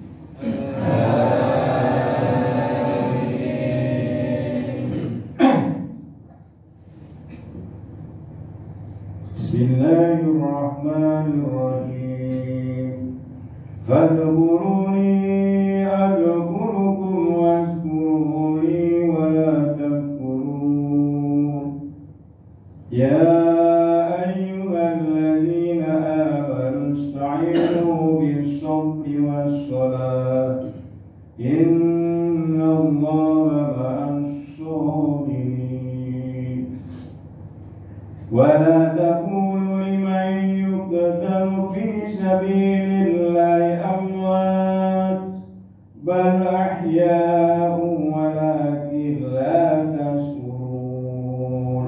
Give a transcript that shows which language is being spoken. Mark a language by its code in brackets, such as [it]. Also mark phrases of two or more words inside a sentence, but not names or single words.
[ar] بسم الله الرحمن الرحيم. فاذكروني أذكركم واشكروا لي ولا تكفرون. يا أيها الذين آمنوا استعينوا بالصبر والصلاة. إن الله مع الصابرين. ولا تقولوا لمن يقتل في سبيل الله أموات بل أحياء ولكن لا تشعرون.